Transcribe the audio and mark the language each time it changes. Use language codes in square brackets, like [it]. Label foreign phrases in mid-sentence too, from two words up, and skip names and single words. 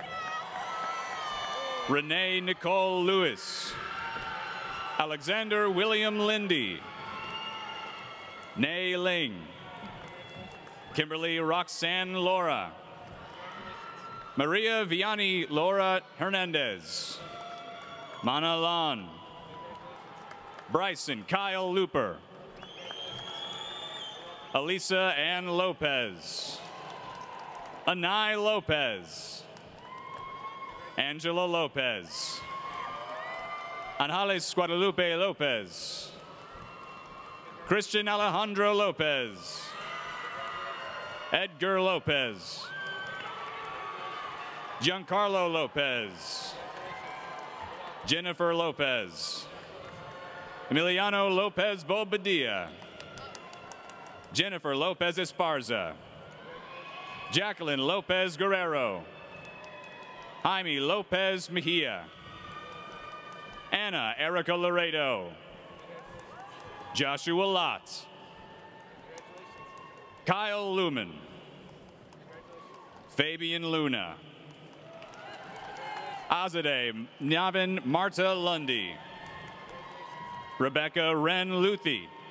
[en] Renee Nicole Lewis, Alexander William Lindy, Nay Ling, Kimberly Roxanne Laura, Maria Vianney Laura Hernandez, Mana Lan, Bryson Kyle Looper, Elisa Ann Lopez, Anai Lopez, Angela Lopez, Anjales Guadalupe Lopez, Christian Alejandro Lopez, Edgar Lopez, Giancarlo Lopez, Jennifer Lopez, Emiliano Lopez Bobadilla, Jennifer Lopez Esparza, Jacqueline Lopez Guerrero, Jaime Lopez Mejia, Anna Erica Laredo, Joshua Lott, Kyle Lumen, Fabian Luna, Azadeh Navin Marta Lundy, Rebecca Ren Luthi,